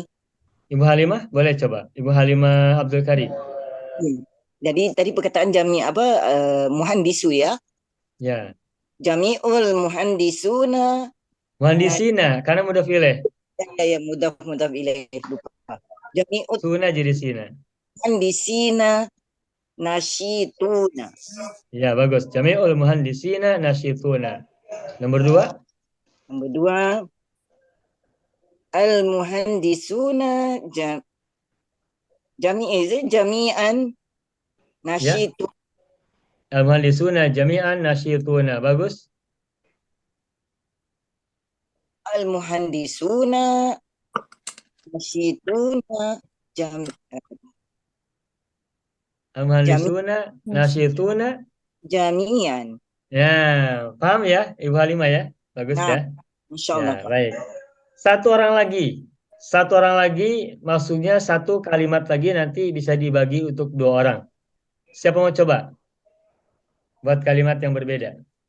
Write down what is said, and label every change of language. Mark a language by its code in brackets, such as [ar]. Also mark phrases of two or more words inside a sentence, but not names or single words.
[id] Ibu Halimah boleh coba. Ibu Halimah Abdul Karim. Jadi tadi perkataan [ar] جميع مهندسو [id] ya. Ya. [ar] جميع المهندسون. [id] Muhandisina karena [ar] مضاف إليه. [id] Ya [ar] مضاف إليه [id] lupa. [ar] جميع [id] Suna jadi sina. [ar] مهندسين ناشئون. [id] Ya, bagus. [ar] جميع المهندسين ناشئون. [id] Nomor 2. [ar] Nomor 2 المهندسون جميعا ناشئ. المهندسون جميعا ناشئون. Bagus. المهندسون ناشئون المهندسون ناشئون جميعا. [id] ya, paham ya Ibu Halimah ya? Bagus Nah, ya. insyaallah. Ya, baik. Satu orang lagi maksudnya satu kalimat lagi nanti bisa dibagi untuk 2 orang. Siapa mau coba? Buat kalimat yang berbeda.